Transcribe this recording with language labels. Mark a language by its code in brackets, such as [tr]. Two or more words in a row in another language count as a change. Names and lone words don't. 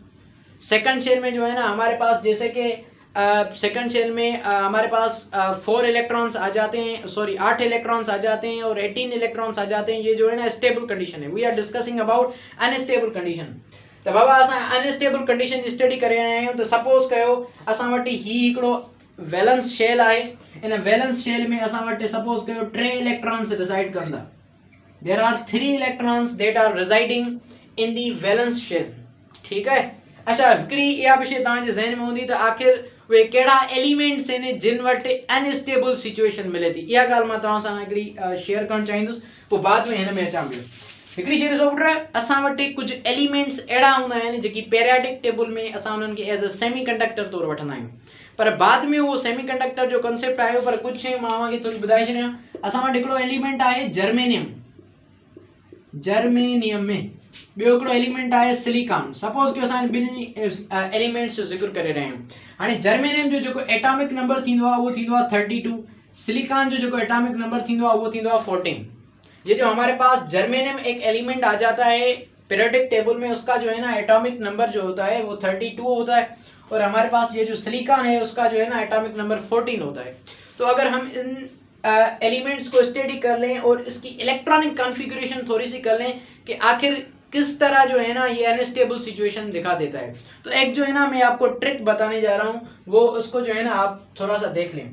[en] second shell [hi] में जो है ना हमारे पास जैसे कि [en] second shell [hi] में हमारे पास 4 इलेक्ट्रॉन्स आ जाते हैं, सॉरी 8 इलेक्ट्रॉन्स आ जाते हैं और 18 इलेक्ट्रॉन्स आ जाते हैं। ये जो है ना [en] stable condition [hi] है। [en] we are discussing about unstable condition. [sd] तो बाबा असां [en] unstable condition [sd] स्टडी करे रहिया आहियूं। तो सपोज कयो असां वटि ही हिकिड़ो [en] valence shell [sd] आहे, इन [en] valence shell [sd] में असां वटि सपोज कयो 3 [en] electrons reside [sd] कंदा। [en] there are 3 electrons that are residing in the valence shell. [hi] ठीक है, [sd] अच्छा हिकिड़ी इहा बि शइ तव्हांजे ज़हन में हूंदी त आख़िर उहे कहिड़ा एलिमेंट्स आहिनि जिन वटि [en] unstable situation [sd] मिले थी। इहा ॻाल्हि मां तव्हां सां हिकिड़ी शेयर करणु चाहींदुसि, पोइ बाद में हिन में अचां पियो। हिकिड़ी शइ ॾिसो पुट, असां वटि कुझु एलिमेंट्स अहिड़ा हूंदा आहिनि जेकी [en] periodic table [sd] में असां उन्हनि खे [en] as a semi conductor [sd] तौरु वठंदा आहियूं, पर बाद में उहो [en] semi conductor [sd] जो कंसेप्ट आयो, पर कुझु शयूं मां तव्हांखे थोरी ॿुधाए छॾियां। असां वटि हिकिड़ो एलिमेंट आहे जर्मेनियम, जर्मेनियम में ॿियो हिकिड़ो एलिमेंट आहे सिलिकॉन। सपोज कि असां ॿिन्ही एलिमेंट्स जो ज़िक्र करे रहिया आहियूं। हाणे जर्मेनियम जो जेको [en] atomic number [sd] थींदो आहे उहो थींदो आहे 32, सिलिकॉन जो जेको [en] atomic number [sd] थींदो आहे उहो थींदो आहे 14। [hi] ये जो हमारे पास जर्मेनियम एक एलिमेंट आ जाता है [en] periodic table [hi] में, उसका जो है ना [en] atomic number [hi] जो होता है वो 32 होता है, और हमारे पास ये जो सिलिकॉन है उसका जो है ना [en] atomic number [hi] 14 होता है। तो अगर हम इन एलिमेंट्स को स्टडी कर लें और इसकी [en] electronic configuration [hi] थोड़ी सी कर लें कि आखिर किस तरह जो है ना ये [en] unstable situation [hi] दिखा देता है, तो एक जो है ना मैं आपको ट्रिक बताने जा रहा हूँ, वो उसको जो है ना आप थोड़ा सा देख लें।